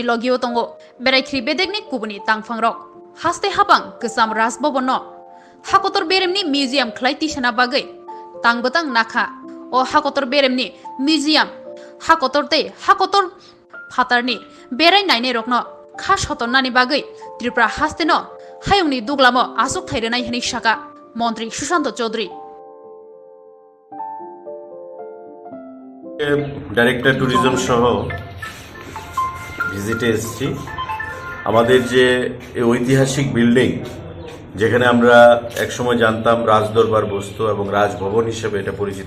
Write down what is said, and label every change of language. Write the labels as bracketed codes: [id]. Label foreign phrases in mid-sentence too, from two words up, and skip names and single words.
[trp] Logio Tongo Beraikhiri Bedekni Kubuni Tangfangrok Haste Hapang Kesam Rajbhavan Hakotor Beremni Museum Klaiti Shana Bagai Tangbatang Nakha O Hakotor Beremni Museum Hakotorte Hakotor Phatarni Berainaine Rokno Khash Hotornani Bagai Tripura Hasteno Hayungni Duglamo Asuk Thairenai Hani Shaka Mantri Swrangchati Chaudhary [en] director tourism [bn] সহ ভিজিটে এসেছি আমাদের যে ঐতিহাসিক বিল্ডিং যেখানে আমরা একসময় জানতাম রাজদরবার বসতো এবং রাজভবন হিসেবে এটা পরিচিত